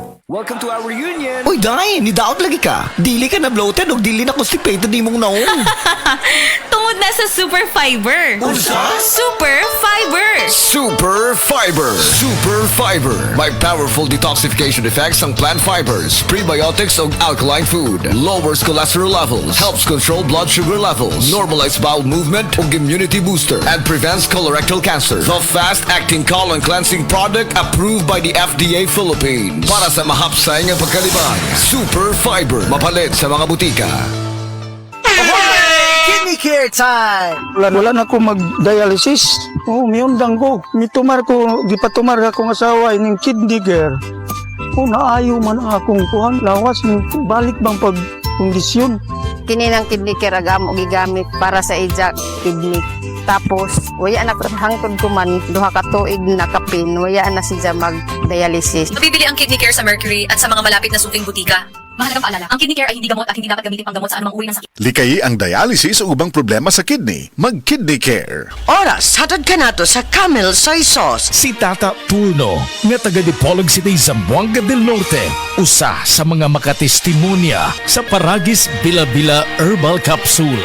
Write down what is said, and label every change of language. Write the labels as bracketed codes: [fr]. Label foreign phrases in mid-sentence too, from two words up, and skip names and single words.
[en] Welcome to our reunion! [ceb] Uy, Day, nidaot lagi ka. Dili ka na bloated o dili na constipated di mong naong. Tungod na sa Super Fiber. Unsa? Super Fiber. Super Fiber. Super Fiber. [en] May powerful detoxification effects ang plant fibers, prebiotics o alkaline food. Lowers cholesterol levels, helps control blood sugar levels, normalize bowel movement o immunity booster, and prevents colorectal cancer. The fast-acting colon cleansing product approved by the FDA Philippines. [ceb] Para sa mahapsay ng pagkalibang, Super Fiber. Mapalit sa mga butika. [en] Kidney care time! [tl] Wala na ako mag-dialysis. [ceb] Miyundang ko. Mitumar ko, gipatumar akong asawa ining [en] kidney care. [ceb] Naayo man akong kuhan. Lawas, balik bang pagkondisyon. Kini ng [en] kidney care [ceb] agamo gigamit para sa ijak kidney. Tapos, waya na hangtod ko man, duha ka tuig na kapin, waya na siya mag-dialysis. [tl] Mabibili ang Kidney Care sa Mercury at sa mga malapit na suking butika. Mahalagang paalala, ang Kidney Care ay hindi gamot at hindi dapat gamitin pang gamot sa anumang uri ng sakit. [ceb] Likayi ang dialysis o ubang problema sa kidney. Mag-Kidney Care. Oras, hatod ka nato sa Camel Soy Sauce. Si Tata Pulno, nga taga Dipolog City, Zamboanga del Norte, usa sa mga makatestimonya sa Paragis Bila-Bila Herbal Capsule.